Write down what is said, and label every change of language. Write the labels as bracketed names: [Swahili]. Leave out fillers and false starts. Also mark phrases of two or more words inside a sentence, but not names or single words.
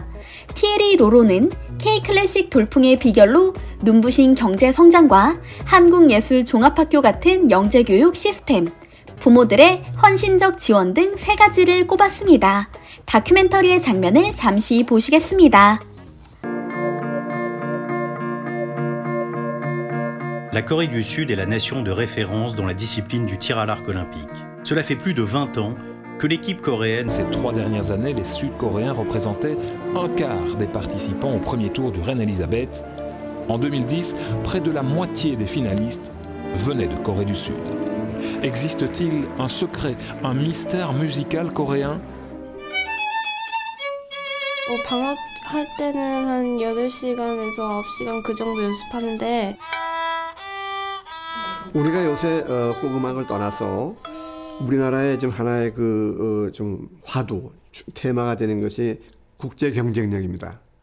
[Korean] 티에리 로로는 K-클래식 돌풍의 비결로 눈부신 경제 성장과 한국예술 종합학교 같은 영재교육 시스템, 부모들의 헌신적 지원 등 세 가지를 꼽았습니다. 다큐멘터리의 장면을 잠시 보시겠습니다. [French] La Corée du Sud est la nation de référence dans la discipline du tir à l'arc olympique. Cela fait plus de 20 ans que l'équipe coréenne... Ces 3 dernières années, les Sud-Coréens représentaient un quart des participants au premier tour du Reine-Elisabeth. En 2010, près de la moitié des finalistes venaient de Corée du Sud. Existe-t-il un secret, un mystère musical coréen? [Korean] 방학할 때는 한 8시간에서 9시간 그 정도 연습하는데 우리가 요새 국음악을 떠나서 우리나라의 좀 하나의 좀 화두, 테마가 되는 것이 국제 경쟁력입니다.